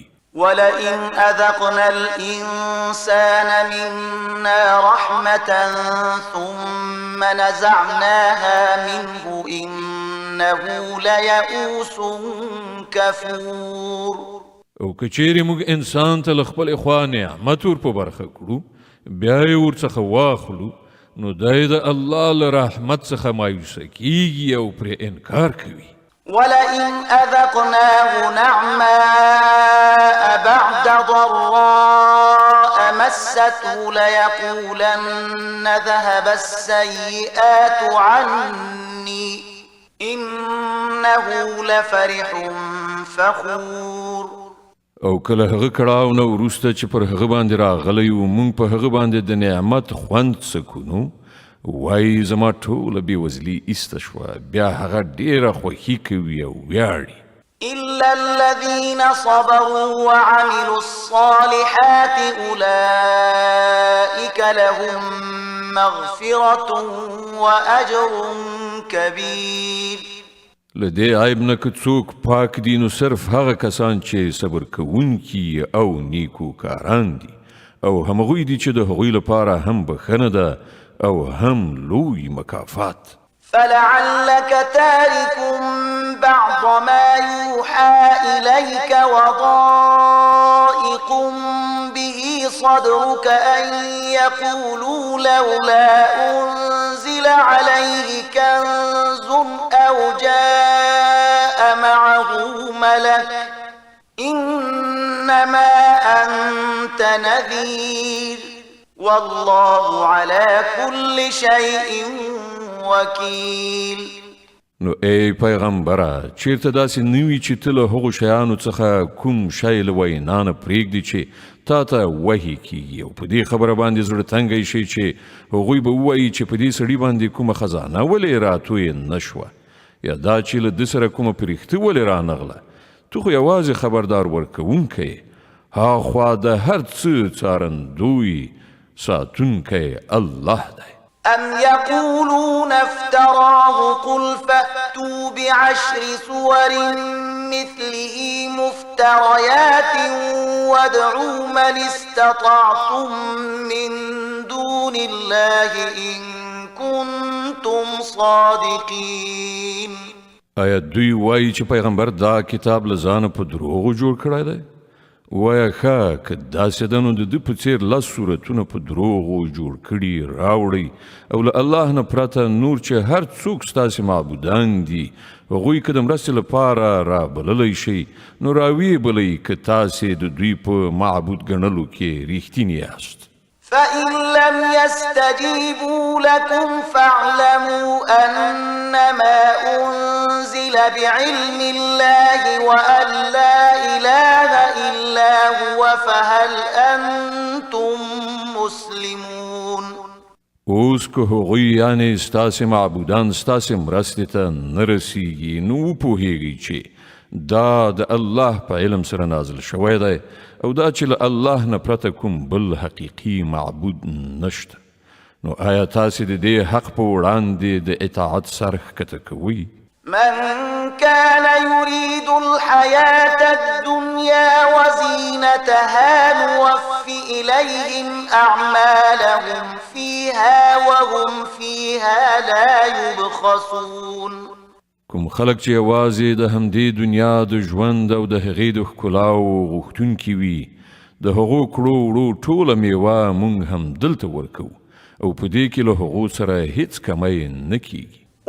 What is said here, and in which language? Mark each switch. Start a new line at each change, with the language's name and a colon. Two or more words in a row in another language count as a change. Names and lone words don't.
Arabic: ولئن أذقنا الإنسان منا رحمة ثم نزعناها منه إنه ليئوس كفور.
Pashto: او که چیرې موږ انسان ته له خپلې خوا نعمت ور په برخه کړو بیا یې ورڅخه واخلو نو دی د الله له رحمت څخه مایوسه کیږي او پرې انکار کوي.
Arabic: ولئن أذقناه نعماء بعد ضراء مسته ليقولن ذهب السيئات عني إنه لفرح فخور.
Pashto: او کله هغه کړاو نه وروسته چې پر هغه باندې راغلی و موږ په هغه باندې د نعمت خوند سکونو وای زما ټوله بېوزلي ایسته شوه بیا هغه ډېره خوښي کوي او ویاړي.
Arabic: إلا الذين صبروا وعملوا الصالحات أولئك لهم مغفرة وأجر كبير.
Pashto: له دې عیب نه که څوک پاک دي نو صرف هغه کسان چې صبر کوونکي او نیکو کاران دي او همغوی دي چې د هغوی لپاره هم بخښنه ده او هم لوی مکافات.
Arabic: فلعلك تارك بعض ما يوحى إليك وضائق به صدرك أن يقولوا لولا أنزل عليه كنز أو جاء معه ملك إنما أنت نذير والله على كل شيء وكيل.
Pashto: نو ای پیغمبره چیرته داسې نوي چې ته له هغو شیانو څخه کوم شی له وینا نه پرېږدي چې تا ته وحي کیږي او په دې خبره باندې زړه تنګی شي چې هغوی به ووایي چې په دې سړي باندې کومه خزانه ولې راتویې نه شوه یا دا چې له ده سره کومه پرښتې ولې رانغله. تو خو یوازې خبردار ورکوونکی هاخوا د هر څه څارندوی ساتونکی الله دی.
Arabic: أم يقولون افتراه قل فأتوا بعشر سور مثله مفتريات وادعوا من استطعتم من دون الله إن كنتم صادقين.
Pashto: آیا دوی وایي چې پیغمبر دا کتاب له ځانه په دروغو جوړ کړی دی؟ وایه ښه که داسې ده نو د ده په څېر لس صورتونه په دروغو جوړ کړي راوړئ او له الله نه پرته نور چې هر څوک ستاسې معبودان دي هغوی که د مرستې لپاره رابللی شئ نو راویې بلئ که تاسې د دوی په معبود ګڼلو کې رښتیني یاست.
Arabic: فإن لم يستجيبوا لكم فاعلموا أنما أنزل بعلم الله وأن لا إله إلا هو فهل أنتم مسلمون.
Pashto: اوس که هغوی یعنې ستاسې معبودان ستاسې مرستې ته نه رسیږي نو وپوهیږئ چې دا د الله په علم سره نازل شوی دی او دا چې له الله نه پرته کوم بل حقیقي معبود نشته. نو آیا تاسې د دې حق په وړاندې د اطاعت سر ښکته کوئ؟
Arabic: من كان يريد الحياة الدنيا وزينتها نوف إليهم أعمالهم فيها وهم فيها لا يبخسون.
Pashto: کوم خلک چې یوازې د همدې دنیا د ژوند او د هغې د ښکلاو غوښتونکي وي د هغو کړو وړو ټوله میوه موږ هم دلته ورکوو او په دې کې له هغو سره هیڅ کمی نه کیږي.